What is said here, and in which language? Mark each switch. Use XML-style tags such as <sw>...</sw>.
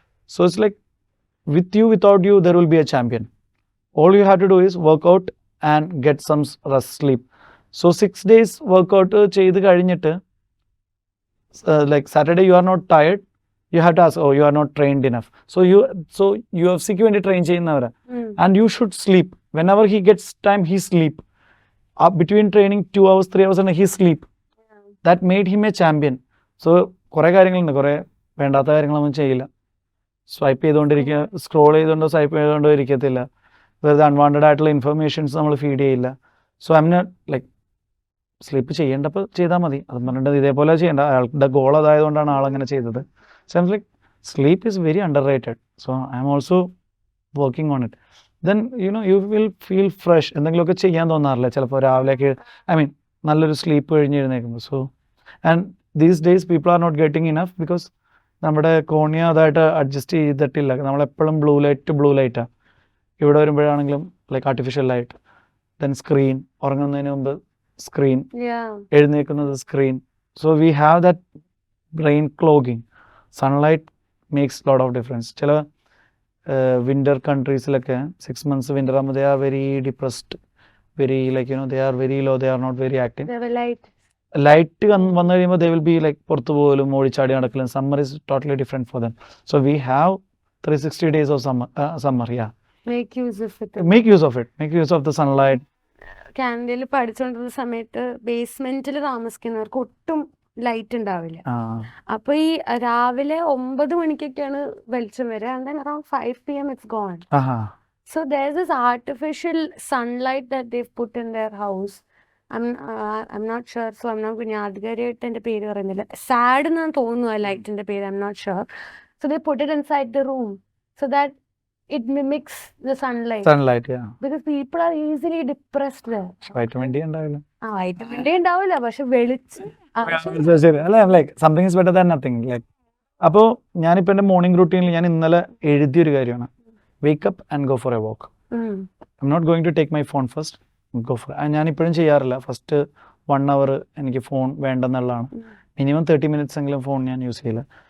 <en>So it's like with you without you there will be a champion. All you have to do is work out and get some rest sleep. So 6 days</en> <ml>workout ചെയ്ത് കഴിഞ്ഞിട്ട്</ml> <en>like Saturday you are not tired, you have to ask, oh you are not trained enough, so UFC</en> <ml>ക്ക് വേണ്ടി train ചെയ്യുന്നവരാ.</ml> <en>and you should sleep whenever he gets time, he sleep between training 2 hours 3 hours and he sleep. that made him a champion.</en> <ml>so കുറെ കാര്യങ്ങളുണ്ട്, കുറെ വേണ്ടാത്ത കാര്യങ്ങളൊന്നും ചെയ്യില്ല. Swipe ചെയ്തുകൊണ്ടിരിക്കുക, scroll ചെയ്തുകൊണ്ടോ swipe ചെയ്തുകൊണ്ടോ ഇരിക്കത്തില്ല. വെറുതെ അൺവാണ്ടഡ് ആയിട്ടുള്ള ഇൻഫർമേഷൻസ് നമ്മൾ ഫീഡ് ചെയ്യില്ല.</ml> <en>so I'm not like</en> <ml>sleep ചെയ്യേണ്ടപ്പോൾ ചെയ്താൽ മതി, അത് പറഞ്ഞിട്ട് ഇതേപോലെ ചെയ്യേണ്ട. അയാളുടെ ഗോൾ അതായതുകൊണ്ടാണ് ആളങ്ങനെ ചെയ്തത്.</ml> <en>So I'm like, sleep is very underrated. So I'm also working on it. Then you will feel fresh.</en> <ml>എന്തെങ്കിലുമൊക്കെ ചെയ്യാൻ തോന്നാറില്ല ചിലപ്പോൾ രാവിലേക്ക്. ഐ മീൻ നല്ലൊരു sleep കഴിഞ്ഞിരുന്നേക്കുമ്പോൾ.</ml> <en>so and these days people are not getting enough because</en> <ml>നമ്മുടെ cornea അതായിട്ട് adjust ചെയ്തിട്ടില്ല. നമ്മളെപ്പോഴും blue ലൈറ്റാണ്. ഇവിടെ വരുമ്പോഴാണെങ്കിലും like artificial light, then screen, ഉറങ്ങുന്നതിന് മുമ്പ് screen, എഴുന്നേക്കുന്നത് screen.</ml> <en>So we have that brain clogging. Sunlight makes lot of difference.</en> <ml>ചില winter കൺട്രീസിലൊക്കെ 6 months winter ആകുമ്പോൾ</ml> <en>They are very depressed, very like they are very low, they are not very active.</en> <ml>Light വന്നു കഴിയുമ്പോൾ</ml> <en>they will be like</en> <ml>പുറത്തു പോലും ഓടിച്ചാടി നടക്കലും.</ml> <en>Summer is totally different for them. So we have 360 days of summer. Yeah, make use of it. Make use of the sunlight.</en> <ml>കാനഡയിൽ പഠിച്ചുകൊണ്ടിരുന്ന സമയത്ത് ബേസ്മെന്റിൽ താമസിക്കുന്നവർക്ക് ഒട്ടും ലൈറ്റ് ഉണ്ടാവില്ല. അപ്പൊ ഈ രാവിലെ 9 മണിക്കൊക്കെയാണ് വെളിച്ചം വരിക.</ml> <en>and then around 5 PM it's gone. So there's this artificial sunlight that they've put in their house. I'm not sure, so I'm not going to</en> <ml>ആധികാരികമായിട്ട് എൻ്റെ പേര് പറയുന്നില്ല. സാഡ് എന്നാണ് തോന്നുന്നു ആ ലൈറ്റിന്റെ പേര്,</ml> <en>I'm not sure. So they put it inside the room so that it mimics the sunlight, yeah, because people are easily depressed there.</en> <ml>vitamin D ഉണ്ടാവില്ല. vitamin D ഉണ്ടാവില്ല, പക്ഷെ വെളിച്ചം</ml> <en>Like something is better than nothing.</en> <ml>Like അപ്പോൾ ഞാനിപ്പോൾ എൻ്റെ morning റൂട്ടീനിൽ ഞാൻ ഇന്നലെ എഴുതിയൊരു കാര്യമാണ്,</ml> <en>Wake up and go for a walk. I'm not going to take my phone first, go for.</en> <ml>ഞാനിപ്പോഴും ചെയ്യാറില്ല. ഫസ്റ്റ് 1 hour എനിക്ക് ഫോൺ വേണ്ടെന്നുള്ളതാണ്. മിനിമം 30 minutes എങ്കിലും ഫോൺ ഞാൻ യൂസ് ചെയ്യില്ല.</ml>